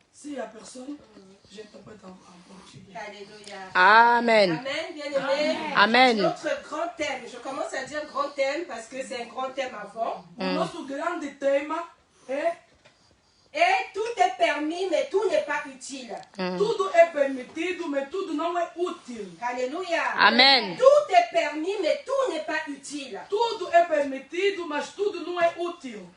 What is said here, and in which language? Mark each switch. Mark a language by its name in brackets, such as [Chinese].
[French] S'il n'y a personne, j'interprète en portugais. Alléluia. Amen. Amen, bien-aimés. Amen. Notre grand thème, je commence à dire grand thème parce que c'est un grand thème avant. Notre grand thème est Et tout est permis, mais tout n'est pas utile. [Portuguese] tudo é permitido, mas tudo não é útil. [French] Alléluia. Amen. Tout est permis, mais tout n'est pas utile. [Portuguese] Tudo é permitido, mas tudo não é útil.